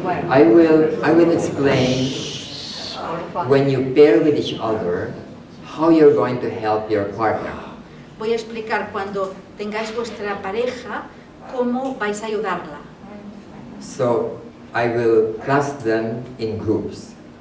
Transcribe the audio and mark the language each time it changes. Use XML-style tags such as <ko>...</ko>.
<en>I will explain when you pair with each other how you're going to help your partner.</en> <es>Voy a explicar cuando tengáis vuestra pareja cómo vais a ayudarla.</es> <en>So I will class them in groups.</en>